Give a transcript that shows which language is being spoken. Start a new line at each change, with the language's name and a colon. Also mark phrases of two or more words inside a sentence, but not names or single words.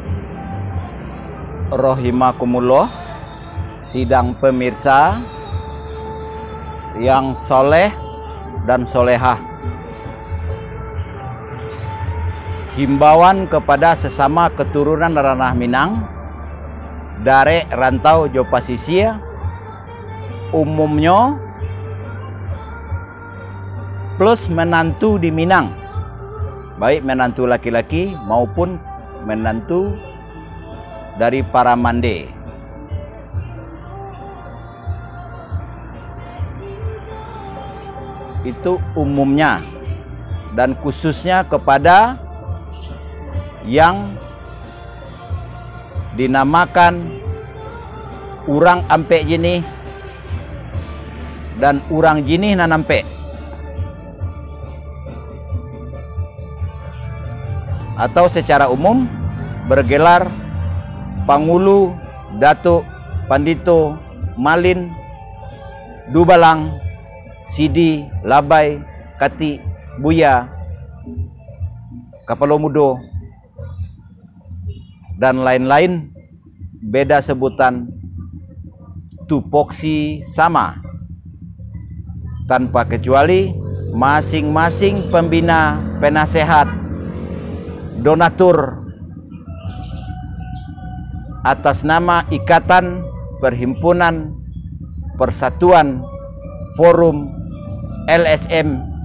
Indonesian: Rahimakumullah, sidang pemirsa yang soleh dan solehah. Himbauan kepada sesama keturunan ranah Minang dari rantau jo pasisir umumnya plus menantu di Minang, baik menantu laki-laki maupun menantu dari para mande. Itu umumnya dan khususnya kepada yang dinamakan
Minangkabau: urang ampe jinih
Indonesian: dan
Minangkabau: urang jinih nanampe,
Indonesian: atau secara umum bergelar Pangulu, Datuk, Pandito, Malin, Dubalang, Sidi, Labai, Kati, Buya, Kapalo Mudo, dan lain-lain, beda sebutan, tupoksi sama. Tanpa kecuali masing-masing pembina, penasehat, donatur atas nama Ikatan Perhimpunan Persatuan Forum LSM